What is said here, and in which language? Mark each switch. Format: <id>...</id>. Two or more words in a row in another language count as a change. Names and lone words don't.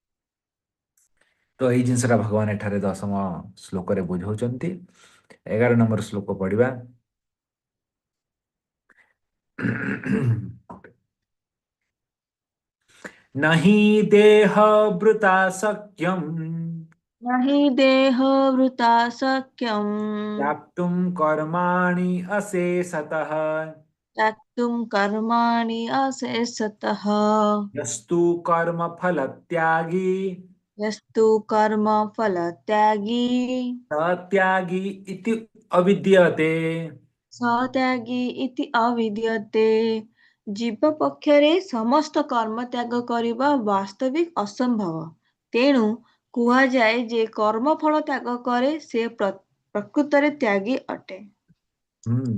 <or>ତ ଏଇ ଜିନିଷଟା ଭଗବାନ ଏଠାରେ 10ମ ଶ୍ଲୋକରେ ବୁଝାଉଛନ୍ତି। 11 ନମ୍ବର ଶ୍ଲୋକ ପଢିବା।</or> <sa>नहि ଦେହ ବୃତା शक्यम न हि देहभृता शक्यम् त्याक्तुम कर्माणि अशेषतः त्यक्तुं कर्माणि अशेषतः यस्तु कर्म फल त्यागी यस्तु कर्मफलत्यागी सत्यागी इति अविद्यते। ସତ୍ୟାଗୀ ଇତି ଅବିଦ୍ୟତେ।</sa> <or>ଜୀବ ପକ୍ଷରେ ସମସ୍ତ କର୍ମ ତ୍ୟାଗ କରିବା ବାସ୍ତବିକ ଅସମ୍ଭବ। ତେଣୁ କୁହାଯାଏ ଯେ କର୍ମଫଳ ତ୍ୟାଗ କରେ ସେ ପ୍ରକୃତରେ ତ୍ୟାଗୀ ଅଟେ। ହୁଁ।</or>